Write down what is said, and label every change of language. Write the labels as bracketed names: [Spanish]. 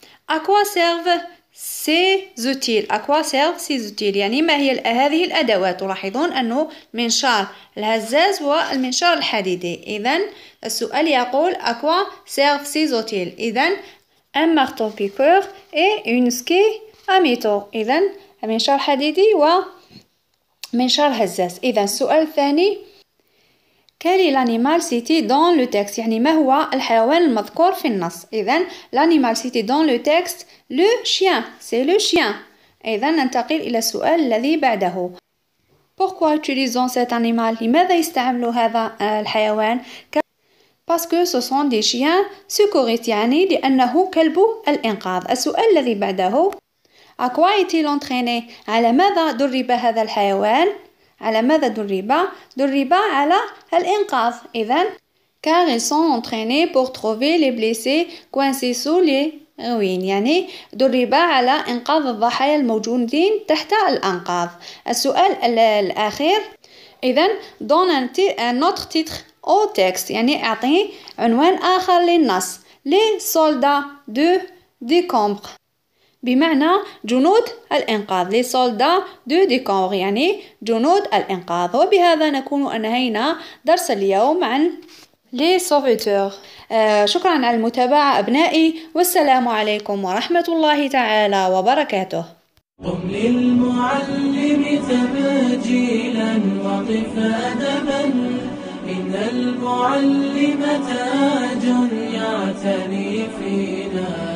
[French] À quoi servent ces outils؟ [Arabic] À quoi servent ces outils؟ يعني ما هي هذه الأدوات؟ تلاحظون أنه منشار الهزاز والمنشار الحديدي. إذن السؤال يقول [French] à quoi servent ces outils؟ إذن un marteau piqueur et une scie à métaux. [Arabic] إذن منشار حديدي ومنشار هزاز. إذن السؤال الثاني [French] quel est l'animal cité dans le texte؟ [Arabic] يعني ما هو الحيوان المذكور في النص. إذن [French] l'animal cité dans le texte le chien، c'est le chien. [Arabic] إذن ننتقل إلى السؤال الذي بعده. [French] Pourquoi utilisons cet animal؟ [Arabic] لماذا يستعمل هذا الحيوان؟ [French] Parce que ce sont des chiens secouristes، [Arabic] يعني لأنه كلب الإنقاذ. السؤال الذي بعده [French] à quoi est-il entraîné؟ [Arabic] على ماذا درب هذا الحيوان؟ على ماذا درب؟ درب على الإنقاذ. [French] إذن car ils sont entraînés pour trouver les blessés coincés sous les ruines، [Arabic] يعني درب على إنقاذ الضحايا الموجودين تحت الأنقاض. السؤال الأخير إذن [French] donne un autre titre au texte، [Arabic] يعني أعطيه عنوان آخر للنص. [French] les soldats de décembre، [Arabic] بمعنى جنود الإنقاذ. [French] les soldats de décembre [Arabic] يعني جنود الإنقاذ. وبهذا نكون أنهينا درس اليوم عن les sauveteurs. شكرا على المتابعة أبنائي، والسلام عليكم ورحمة الله تعالى وبركاته. قم للمعلم تبجيلا وقف أدبا، إن المعلم تاج يعتني فينا.